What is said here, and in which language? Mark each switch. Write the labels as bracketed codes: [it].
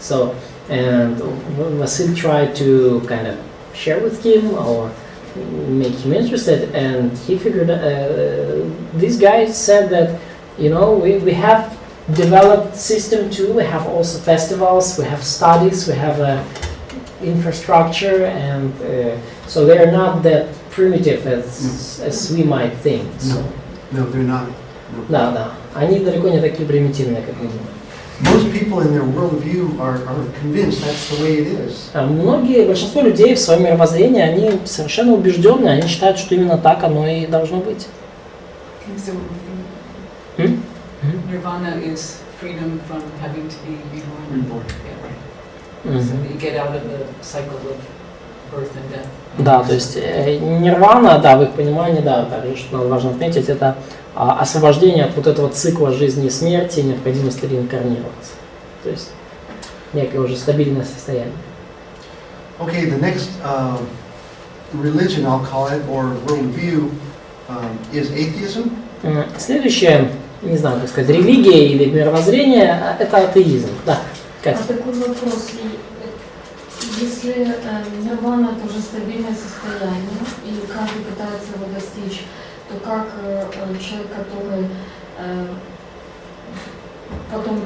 [en] So, and Vasil tried to kind of share with him or make him interested, and he figured this guy said that we have developed system too. We have also festivals, we have studies, we have infrastructure, and so they are not that primitive as we might think. So, No, they're not. [ru] да, они далеко не такие примитивные, как мы думаем. [en] Most people in their worldview are convinced that's the way it is. [ru] Большинство людей в своем мировоззрении, они совершенно убежденные, они считают, что именно так оно и должно быть. [en] So, Nirvana is freedom from having to be reborn. Yeah, right. So you get out of the cycle of birth and death. [ru] Да, то есть нирвана, да, в их понимании, да, также, что надо важно отметить, это освобождение от вот этого цикла жизни и смерти, необходимости реинкарнироваться. То есть некое уже стабильное состояние. [en] Okay, the next religion, I'll call it, or worldview, is atheism. [ru] Следующее, не знаю, как сказать, религия или мировоззрение, это атеизм. Да, Катя. Такой вопрос. Если нирвана это уже стабильное состояние, и каждый пытается его достичь, то как человек, который потом